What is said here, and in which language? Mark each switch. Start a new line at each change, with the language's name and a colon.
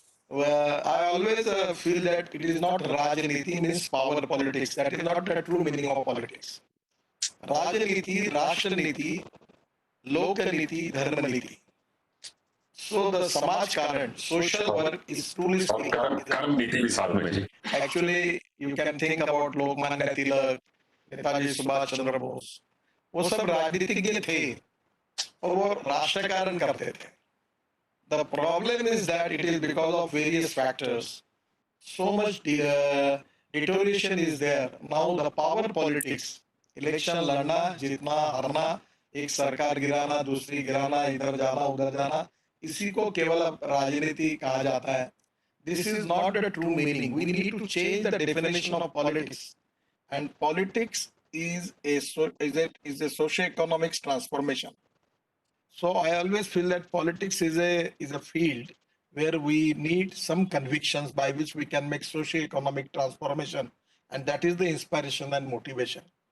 English: Well, I always feel that it is not Rajniti means power politics. That is not the true meaning of politics. Rajniti, Rashtra-niti, Loka-niti, Dharma-niti. So the Samaj Karan, social work is truly speaking.
Hindi: कर्म नीति भी साथ में जी.
English: Actually, you can think about
Hindi: Lokmanya Tilak, Netaji Subhash Chandra Bose, वो सब राजनीतिज्ञ थे और वो राष्ट्र कारण करते थे.
English: The problem is that it is because of various factors. So much deterioration is there. Now the power politics,
Hindi: election लड़ना, जीतना, हारना, एक सरकार गिराना, दूसरी गिराना, इधर जाना, उधर जाना, इसी को केवल राजनीति कहा जाता है.
English: This is not the true meaning. We need to change the definition of politics. And politics is a socio-economic transformation. So I always feel that politics is a field where we need some convictions by which we can make socio-economic transformation, and that is the inspiration and motivation.